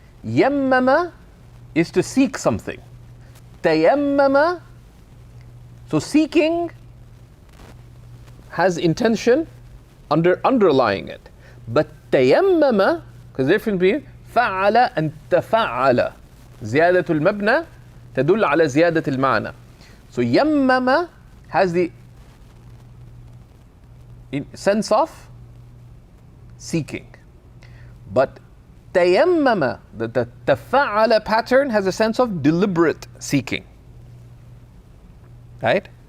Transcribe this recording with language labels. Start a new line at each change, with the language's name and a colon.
English: Yammama is to seek something. Tayammama, so seeking has intention underlying it. But tayammama, because the difference between fa'ala and tafa'ala.
Arabic: Ziyadatul mabna تدل على زيادة المعنى.
English: So yammama has the sense of seeking. But tayammama, the tafa'ala pattern, has a sense of deliberate seeking. Right?